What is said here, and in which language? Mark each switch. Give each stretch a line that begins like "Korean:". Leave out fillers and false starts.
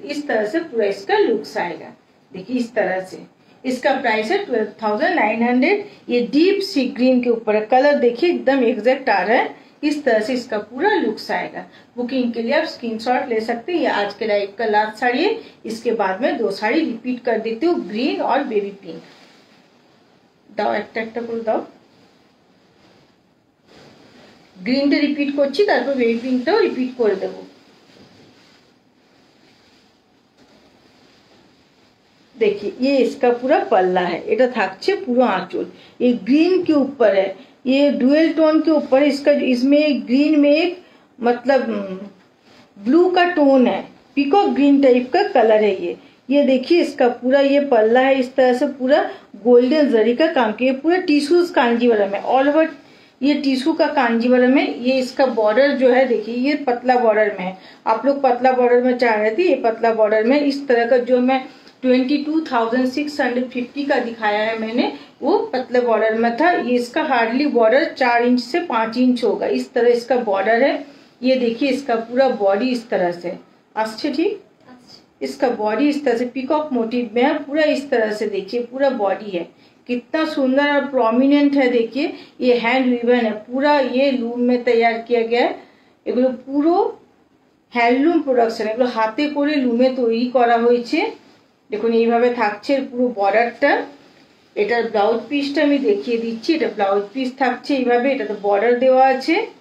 Hindi: इस तरह से पूरा इसका लुक्स आएगा। देखिए इस तरह से इसका प्राइस है 12,900। ये डीप सी ग्रीन के ऊपर है, कलर देखिए एकदम एग्जैक्ट आ रहा है। इस तरह से इसका पूरा लुक्स आएगा। बुकिंग के लिए आप स्क्रीनशॉट ले सकते हैं। ये आज के लाइव का लास्ट साड़ी है। इसके बाद में 2 साड़ी रिपीट कर देती हूँ, ग्रीन और बेबी पिंक।
Bangla: दाओ একটা করে দাও। গ্রিনটা রিপিট করছি, তারপর বেবি পিঙ্কটাও রিপিট করে দেবো।
Hindi: देखिए ये इसका पूरा पल्ला है,
Bangla: এটা থাকছে পুরো
Hindi: आंचल। ये ग्रीन के ऊपर है, ये डुअल टोन के ऊपर इसका, इसमें ग्रीन में एक मतलब ब्लू का टोन है, पीकॉक ग्रीन टाइप का कलर है ये देखिए इसका पूरा ये पल्ला है। इस तरह से पूरा गोल्डन जरी का काम किया, पूरा टिश्यूज कांजीवरम है, ऑल ओवर ये टिश्यू का कांजीवरम है। ये इसका बॉर्डर जो है देखिए ये पतला बॉर्डर में है। आप लोग पतला बॉर्डर में चाह रहे थे, ये पतला बॉर्डर में इस तरह का जो मैं 22,650 का दिखाया है मैंने, वो पतले बॉर्डर में था। ये इसका हार्डली बॉर्डर 4 इंच से 5 इंच होगा। इस तरह इसका बॉर्डर है। ये देखिए इसका पूरा बॉडी इस तरह से अच्छे, ठीक इसका बॉडी इस तरह से पीकॉक मोटिव में है, पूरा इस तरह से देखिए पूरा बॉडी है, कितना सुंदर और प्रोमिनेंट है। देखिए ये हैंड रिबन है, पूरा ये लूम में तैयार किया गया है।
Bangla: এগুলো পুরো হ্যান্ডলুম প্রোডাকশন, এগুলো হাতে করে লুমে তৈরি করা হয়েছে। দেখুন এইভাবে থাকছে পুরো বর্ডারটা। এটার ব্লাউজ পিসটা আমি দেখিয়ে দিচ্ছি। এটা ব্লাউজ পিস থাকছে এইভাবে, এটাতে বর্ডার দেওয়া আছে।